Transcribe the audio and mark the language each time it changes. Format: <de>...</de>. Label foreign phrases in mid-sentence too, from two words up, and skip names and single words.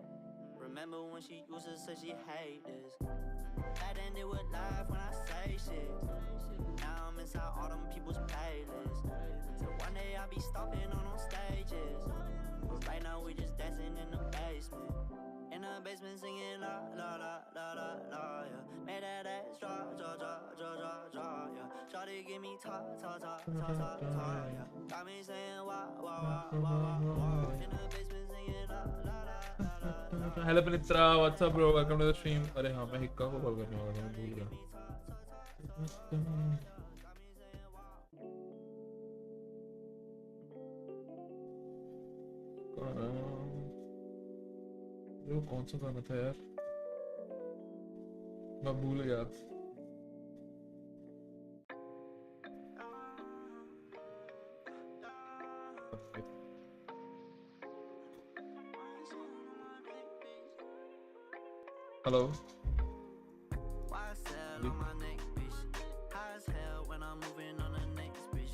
<en>Remember when she used to say she hate this. That ended with life when I say shit. Now I'm inside all them people's playlists. So one day I'll be stomping on them stages. But right now we just dancing in the basement. In the basement singing la la la la la la, yeah. Made that ass drop, drop, drop, drop, drop, drop, yeah. Shawty give me talk, talk, talk, talk, talk, talk, yeah. Got me saying wah, wah, wah, wah, wah, wah. In the basement singing la la la la la la. Hello Pranitra, what's up bro? Welcome to the stream.</en> <hi>अरे हाँ मैं हिक्का को कॉल करने वाला था, मैं भूल गया. वो कौन सा गाना था यार, मैं भूल गया.</hi> <en>Hello. High as hell when I'm moving on the next bitch.</en>